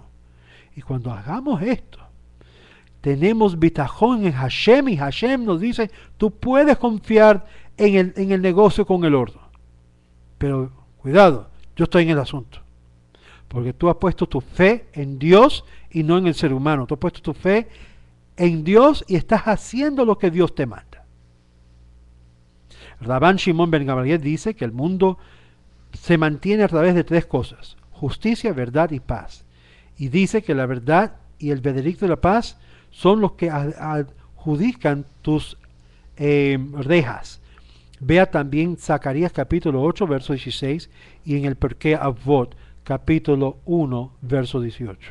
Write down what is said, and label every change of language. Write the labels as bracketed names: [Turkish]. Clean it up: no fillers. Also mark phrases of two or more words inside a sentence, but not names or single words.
[Spanish] Y cuando hagamos esto, tenemos bitajón en Hashem, y Hashem nos dice, tú puedes confiar en el negocio con el oro. Pero cuidado, yo estoy en el asunto. Porque tú has puesto tu fe en Dios y no en el ser humano. Tú has puesto tu fe en Dios y estás haciendo lo que Dios te manda. Rabban Shimon ben Gamaliel dice que el mundo se mantiene a través de tres cosas: justicia, verdad y paz. Y dice que la verdad y el veredicto de la paz son los que adjudican tus rejas. Vea también Zacarías capítulo 8, verso 16, y en el Perkei Avot capítulo 1, verso 18.